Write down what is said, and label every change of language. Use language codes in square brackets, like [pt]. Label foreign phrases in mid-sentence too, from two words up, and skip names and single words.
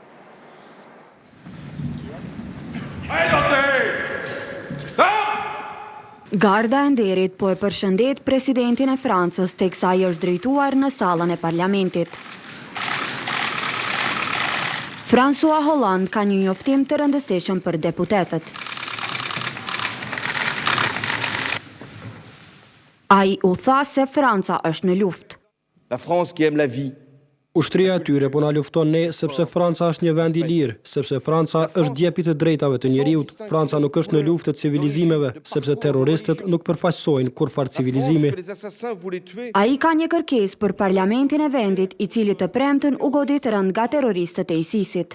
[sq] Garda e nderit po e përshëndet presidentin e Francës teksa ai është drejtuar në sallën e parlamentit. François Hollande ka një njoftim të rëndësishëm për deputetët. Ai u tha se Franca është në luftë. [fr] La France qui aime la vie. [sq] Ushtria e tyre po na lufton ne sepse Franca është një vend I lirë, sepse Franca është djepi të drejtave të njeriut. Franca nuk është në luftë të civilizimeve, sepse terroristët nuk përfaqësojnë kurfar civilizimi. Ai ka një kërkesë për parlamentin e vendit, I cili të premten u godit rënd nga terroristët e ISIS-it.